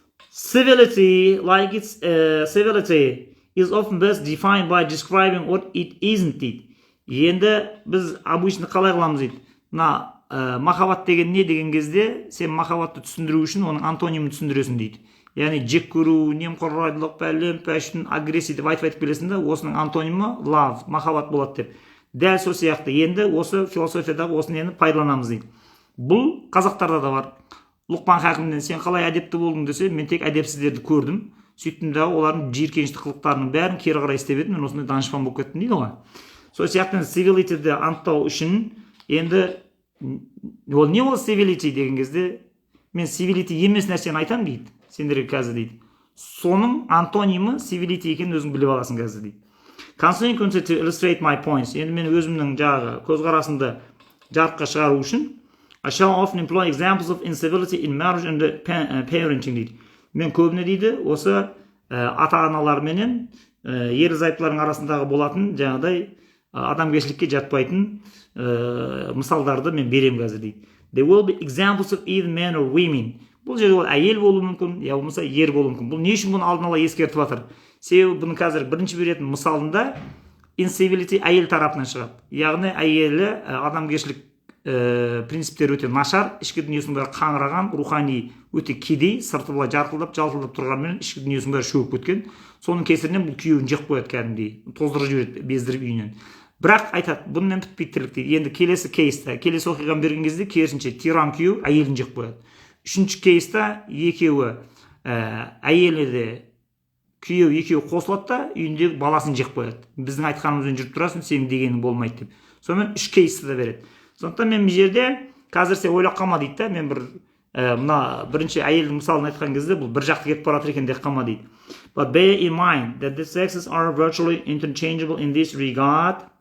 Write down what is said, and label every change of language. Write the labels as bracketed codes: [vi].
[en] Civility, like its civility, is often best defined by describing what it isn't дейді. [kk] Енді біз обычно қалай қыламыз дейді. Мына махаббат деген не деген кезде сен махаббатты түсіндіру үшін оның антонимін түсіндіресің дейді. Яғни жек көру, немқұрайлылық, пәлен пәшін, агрессия деп айтып келесің да, осының антонимі love, махаббат болады деп. Дәл сол сияқты енді осы философиядағы осыны енді пайдаланамыз дейді. Бұл қазақтарда да бар. Лұқпан Хакімден сен қалай әдепті болдың десе, мен тек әдепсіздерді көрдім. Сөйттім де олардың жиіркенішті қылықтарының бәрін кері қарай істеп едім, мен осындай данышпан болып кеттім дейді ғой. Сол сияқты civility-ді анықтау үшін енді ол не ол civility деген кезде мен civility емес нәрсені айтамын дейді. Сендерге қазір дейді. Соның антонимі civility екенін өзің біліп аласың қазір дейді. [en] Consequently to illustrate my points. [kk] Енді мен өзімнің жағы көзқарасымды жарыққа шығару үшін [en] I shall often employ examples of incivility in marriage and parenting дейді. [kk] Мен көбіне дейді осы ата-аналар менен ерлі-зайыптылардың арасындағы болатын жаңағыдай адамгершілікке жатпайтын мысалдарды мен берем қазір дейді. [en] There will be examples of either men or women. [kk] Бұл жерде ол әйел болуы мүмкін, я болмаса ер болуы мүмкін. Бұл не үшін бұны алдын ала ескертіп жатыр? Себебі бұны қазір бірінші беретін мысалында incivility әйел тарапынан шығады. Яғни әйелі адамгершілік принциптері өте нашар, ішкі дүниесінің бәрі қаңыраған, рухани өте кедей, сырты былай жарқылдап, жалтылдап тұрғанмен ішкі дүниесінің бәрі шөгіп кеткен. Соның кесірінен бұл күйеуін жек қояды кәдімгідей, тоздырып жібереді, бездіріп үйінен. Бірақ айтады, бұнымен бітпейді тірлік дейді. Енді келесі кейста, келесі оқиғаны берген кезде керісінше тиран күйеу әйелін жек қояды. Үшінші кейста екеуі әйелі де күйеу екеуі қосылады да үйіндегі баласын жек қояды. Біздің айтқанымызбен жүріп тұрасың, сенің дегенің болмайды деп. Сонымен үш кейсті да береді. Сондықтан мен бұл жерде қазір сен ойлап қалма дейді да, мен мына бірінші әйелдің мысалын айтқан кезде бұл бір жақты кетіп баратыр екен деп қалма дейді. [en] But bear in mind that the sexes are virtually interchangeable in this regard.